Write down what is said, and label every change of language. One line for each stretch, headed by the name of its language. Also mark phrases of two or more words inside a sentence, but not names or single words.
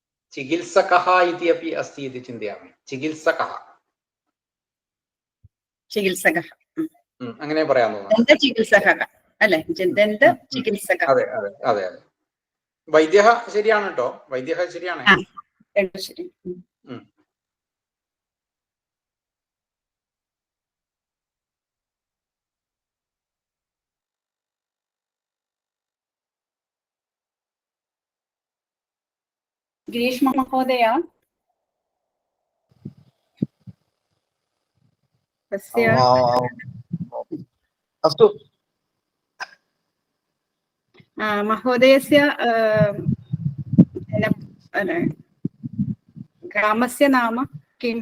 Sanskrit: चिकित्सकः इति अपि अस्ति इति चिन्तयामि. चिकित्सकः ചികിത്സകः.
Malayalam: അങ്ങനെ പറയാൻ തോന്നുന്നു. ദന്തചികിത്സകः അല്ലെ? ദന്തചികിത്സകः. അതെ അതെ അതെ അതെ. വൈദ്യഃ ശരിയാണ് കേട്ടോ. വൈദ്യഃ ശരിയാണ്. രണ്ടും ശരി. ഗ്രീഷ്മ മഹോദയ,
Sanskrit: अस्तु महोदयस्य ग्रामस्य नाम किम्?